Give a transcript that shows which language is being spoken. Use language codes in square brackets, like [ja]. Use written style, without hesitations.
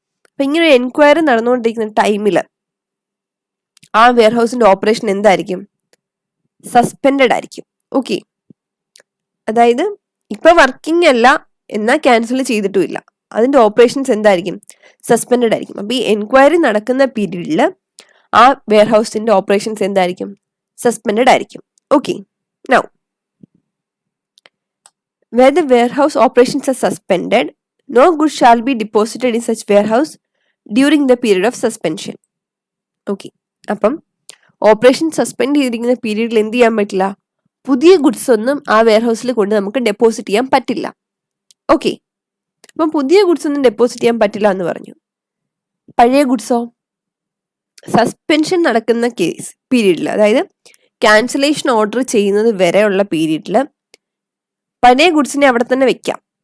[ml] അപ്പം ഇങ്ങനെ ഒരു എൻക്വയറി നടന്നുകൊണ്ടിരിക്കുന്ന ടൈമിൽ ആ വെയർഹൗസിൻ്റെ ഓപ്പറേഷൻ എന്തായിരിക്കും, സസ്പെൻഡഡ് ആയിരിക്കും. ഓക്കെ, അതായത് ഇപ്പൊ വർക്കിംഗ് അല്ല എന്നാൽ ക്യാൻസൽ ചെയ്തിട്ടുമില്ല, അതിന്റെ ഓപ്പറേഷൻസ് എന്തായിരിക്കും, സസ്പെൻഡഡ് ആയിരിക്കും. അപ്പൊ ഈ എൻക്വയറി നടക്കുന്ന പീരീഡിൽ ആ വെയർഹൗസിന്റെ ഓപ്പറേഷൻസ് എന്തായിരിക്കും, സസ്പെൻഡഡ് ആയിരിക്കും. [en] Okay, now where the warehouse operations are suspended, no goods shall be deposited in such warehouse during the period of suspension. [ml] Okay, അപ്പം ഓപ്പറേഷൻ സസ്പെൻഡ് ചെയ്തിരിക്കുന്ന പീരീഡിൽ എന്ത് ചെയ്യാൻ പറ്റില്ല, പുതിയ ഗുഡ്സ് ഒന്നും ആ വെയർഹൗസിൽ കൊണ്ട് നമുക്ക് ഡെപ്പോസിറ്റ് ചെയ്യാൻ പറ്റില്ല. ഓക്കെ, അപ്പം പുതിയ ഗുഡ്സ് ഒന്നും ഡെപ്പോസിറ്റ് ചെയ്യാൻ പറ്റില്ല എന്ന് പറഞ്ഞു. പഴയ ഗുഡ്സോ, സസ്പെൻഷൻ നടക്കുന്ന കേസ് പീരീഡിൽ, അതായത് ക്യാൻസലേഷൻ ഓർഡർ ചെയ്യുന്നത് വരെയുള്ള പീരീഡിൽ പഴയ ഗുഡ്സിനെ അവിടെ തന്നെ വെക്കാം.